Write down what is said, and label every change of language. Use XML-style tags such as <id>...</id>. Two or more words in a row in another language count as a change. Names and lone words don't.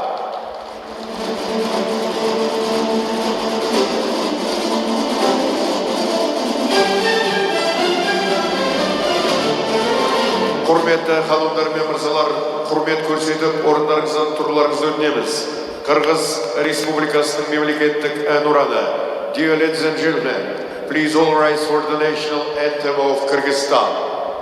<kk>Құрметті ханымдар мен мырзалар, құрмет көрсетіп, орындарыңыздан тұруларыңызды өтінеміз. Қырғыз Республикасының мемлекеттік әнұраны.</kk> <en>Dear ladies and gentlemen, please all rise for the national anthem of Kyrgyzstan.</en>